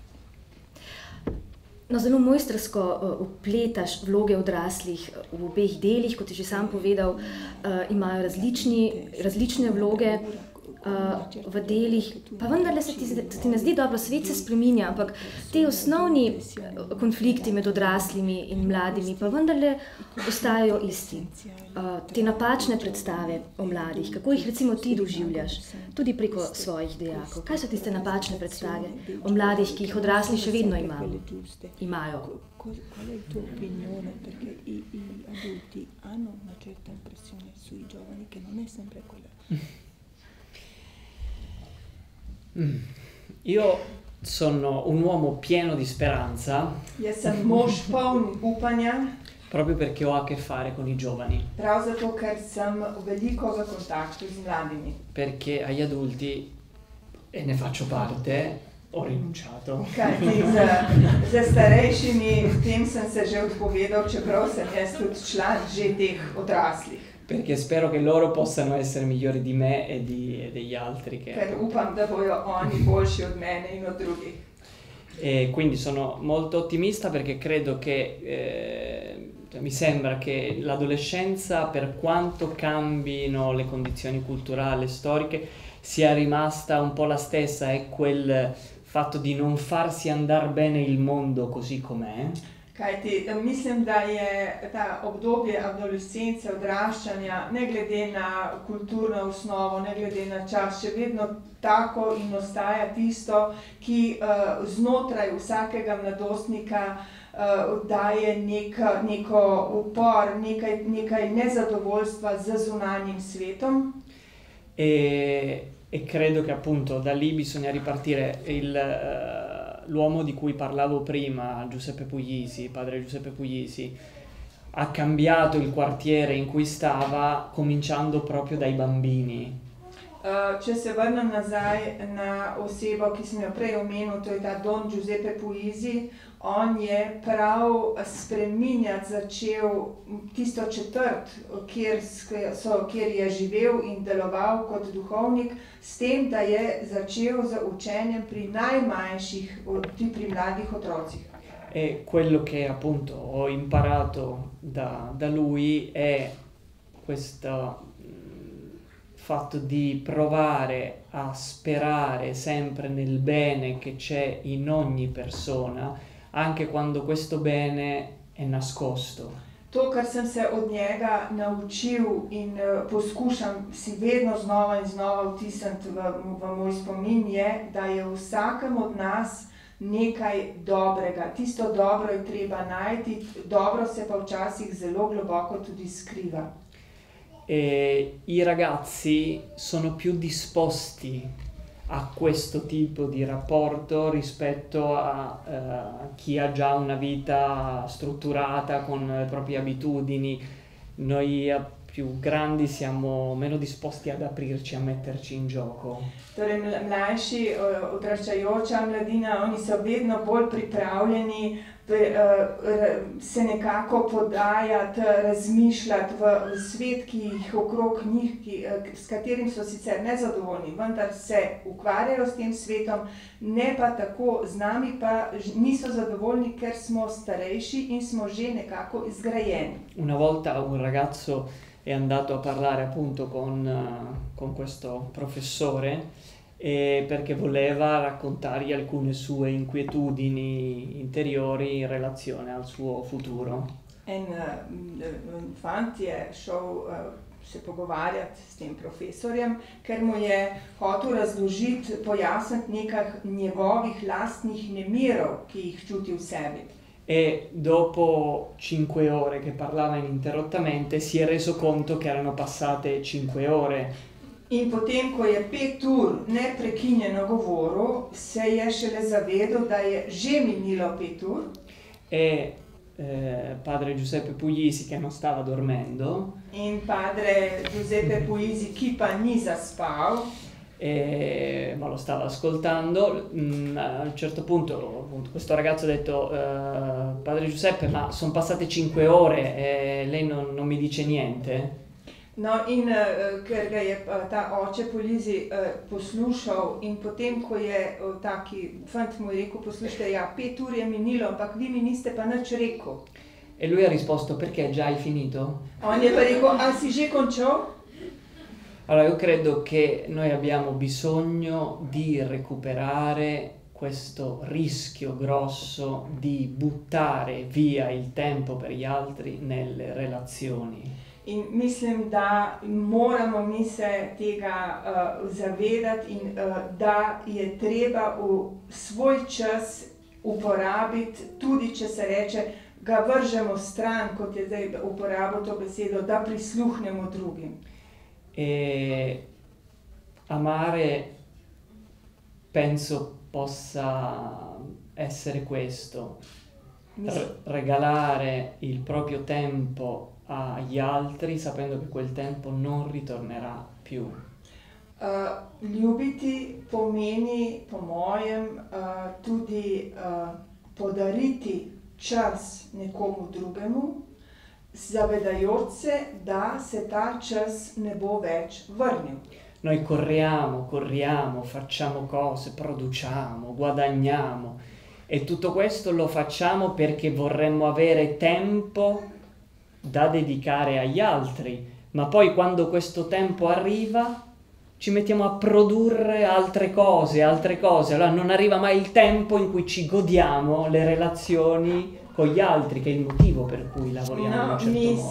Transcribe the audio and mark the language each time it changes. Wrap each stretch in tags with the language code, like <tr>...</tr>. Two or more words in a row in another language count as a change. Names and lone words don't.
<sl>No, zelo mojstrsko vpletaš vloge odraslih v obeh delih, kot je že sam povedal, imajo različne vloge v delih, pa vendarle se ti ne zdi dobro, svet se spreminja, ampak te osnovni konflikti med odraslimi in mladimi pa vendarle ostajajo isti. Te napačne predstave o mladih, kako jih recimo ti doživljaš, tudi preko svojih dejakov. Kaj so tiste napačne predstave o mladih, ki jih odrasli še vedno imajo?</sl> <it>Qual è il tuo opinione? Perché i adulti hanno una certa impressione sui giovani che non è sempre quella. Io sono un uomo pieno di speranza.</it> <sl>Jaz sem mož poln upanja.</sl> <it>Proprio perché ho a che fare con i giovani.</it> <sl>Prav zato, ker sem veliko v kontaktu z mladimi.</sl> <it>Perché agli adulti, e ne faccio parte, ho rinunciato.</it> <sl>Kajti za starejšimi, tem sem se že odpovedal, čeprav sem jaz tudi član že teh odraslih.</sl> <it>Perché spero che loro possano essere migliori di me e degli altri.</it> <sl>Ker upam, da bojo oni boljši od mene in od drugih.</sl> <it>E quindi sono molto ottimista perché credo che mi sembra che l'adolescenza, per quanto cambino le condizioni culturali e storiche, sia rimasta un po' la stessa, è quel fatto di non farsi andare bene il mondo così com'è.</it> <sl>Kajti mislim, da je ta obdobje adolescence, odraščanja, ne glede na kulturno osnovo, ne glede na čas, še vedno tako in ostaja tisto, ki znotraj vsakega mladostnika daje neko upor, nekaj nezadovoljstva z zunanjim svetom.</sl> <it>E credo che appunto da lì bisogna ripartire. L'uomo di cui parlavo prima, Giuseppe Puglisi, padre Giuseppe Puglisi, ha cambiato il quartiere in cui stava cominciando proprio dai bambini.</it> <sl>Če se vrnem nazaj na osebo, ki sem jo prej omenil, to je ta Don Giuseppe Puglisi, on je prav spreminjati začel tisto četrt, kjer je živel in deloval kot duhovnik, s tem, da je začel z učenjem pri najmanjših, pri mladih otrocih.</sl> <it>E quello che appunto ho imparato da lui è questo fatto di provare a sperare sempre nel bene che c'è in ogni persona, anche quando questo bene è nascosto.</it> <sl>To, kar sem se od njega naučil in poskušam si vedno znova in znova vtisniti v moj spomin, je, da je v vsakem od nas nekaj dobrega. Tisto dobro je treba najti, dobro se pa včasih zelo globoko tudi skriva.</sl> <it>E i ragazzi sono più disposti a questo tipo di rapporto rispetto a chi ha già una vita strutturata con le proprie abitudini. Noi più grandi siamo meno disposti ad aprirci, a metterci in gioco.</it> <sl>Torej, mlajši, odraščajoča mladina, oni so vedno bolj pripravljeni se nekako podajati, razmišljati v svet, ki jih okrog njih, s katerim so sicer nezadovoljni, vendar se ukvarjajo s tem svetom, ne pa tako, z nami pa niso zadovoljni, ker smo starejši in smo že nekako izgrajeni.</sl> <it>Una volta un ragazzo è andato a parlare appunto con questo professore perché voleva raccontargli alcune sue inquietudini interiori in relazione al suo futuro.</it> <sl>En fant je šel se pogovarjati s tem profesorjem, ker mu je hotel razložiti, pojasniti nekaj njegovih lastnih nemirov, ki jih čuti v sebi.</sl> <it>E dopo 5 ore che parlava ininterrottamente si è reso conto che erano passate 5 ore.</it> <sl>In potem, ko je 5 ur neprekinjeno govoril, se je šele zavedel, da je že minilo 5 ur.</sl> <it>E padre Giuseppe Puglisi, che non stava dormendo,</it> <sl>in padre Giuseppe Puglisi, ki pa ni zaspal,</sl> <it>ma lo stava ascoltando. A un certo punto appunto, questo ragazzo ha detto padre Giuseppe, ma sono passate 5 ore e lei non mi dice niente?</it> <sl>No, in ker ga je ta oče Puglisi poslušal in potem, ko je taki fant mu je rekel, poslušajte, ja, 5 ur je minilo, ampak vi mi niste pa nič rekel.</sl> <it>E lui ha risposto, perché già hai finito?</it> <sl>On je pa rekel, a si že končal?</sl> <it>Allora io credo che noi abbiamo bisogno di recuperare questo rischio grosso di buttare via il tempo per gli altri nelle relazioni.</it> <sl>In mislim, da moramo mi se tega zavedati in da je treba v svoj čas uporabiti, tudi če se reče, ga vržemo stran, kot je zdaj uporabil to besedo, da prisluhnemo drugim.</sl> <it>E amare penso possa essere questo, regalare il proprio tempo agli altri sapendo che quel tempo non ritornerà più.</it> <sl>Ljubiti pomeni, po mojem, tudi podariti čas nekomu drugemu, zavedajoč se, da se ta čas ne bo več vrnil.</sl> <it>Noi corriamo, facciamo cose, produciamo, guadagniamo e tutto questo lo facciamo perché vorremmo avere tempo da dedicare agli altri, ma poi quando questo tempo arriva ci mettiamo a produrre altre cose, allora non arriva mai il tempo in cui ci godiamo le relazioni con gli altri, che è il motivo per cui lavoriamo in un certo modo.</it>